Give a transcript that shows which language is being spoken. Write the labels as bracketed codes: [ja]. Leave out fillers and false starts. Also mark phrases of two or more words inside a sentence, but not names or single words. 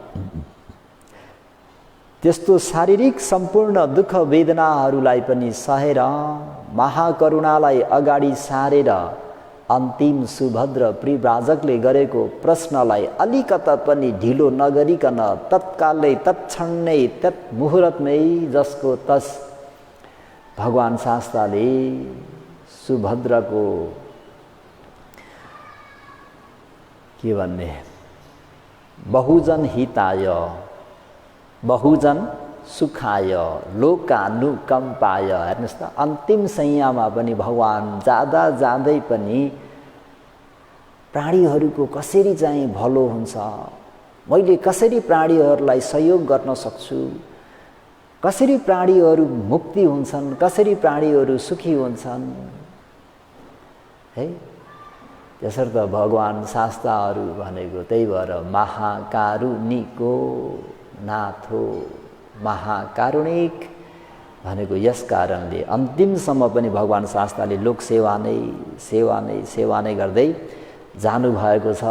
[ne] त्यस्तो शारीरिक सम्पूर्ण दुःख वेदनाहरूलाई पनि सहेर महाकरुणालाई अगाडि सारेर अन्तिम सुभद्र परिव्राजकले गरेको प्रश्नलाई अलिकता पनि ढिलो नगरिकन तत्कालै तत्क्षण नै तत् मुहुर्तमै जसको तस भगवान शास्ताले सुभद्रको के भन्ने [pi] बहुजन हिताय बहुजन सुखाय लोकानुकम्पाय, [ne] हेर्नुहोस् त अन्तिम संयममा पनि भगवान जाँदा जाँदै पनि प्राणीहरूको कसरी चाहिँ भलो हुन्छ, मैले कसरी प्राणीहरूलाई सहयोग गर्न सक्छु, कसरी प्राणीहरू मुक्ति हुन्छन्, कसरी प्राणीहरू सुखी हुन्छन् है, त्यसर्थ भगवान शास्ताहरू भनेको त्यही भएर [pi] महाकारुणिको नाथो [ne] महाकारुणिक भनेको यस कारणले अन्तिमसम्म पनि भगवान शास्ताले लोक सेवा नै गर्दै जानुभएको छ।